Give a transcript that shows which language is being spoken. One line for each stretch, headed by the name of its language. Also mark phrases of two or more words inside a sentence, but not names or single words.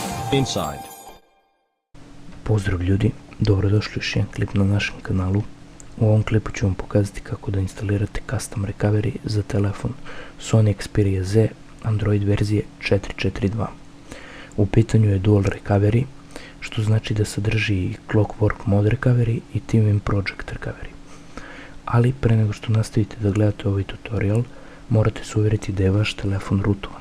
English: Inside.
Serbian: Pozdrav ljudi, dobrodošli u još jedan klip na našem kanalu. U ovom klipu ću vam pokazati kako da instalirate
English: custom recovery
Serbian: za telefon Sony Xperia Z Android verzije 4.4.2. U pitanju je
English: dual recovery,
Serbian: što znači da sadrži Clockwork Mod Recovery i TeamWin Project Recovery. Ali pre nego što nastavite da gledate ovaj tutorial, morate se uvjeriti da je vaš telefon rootovan.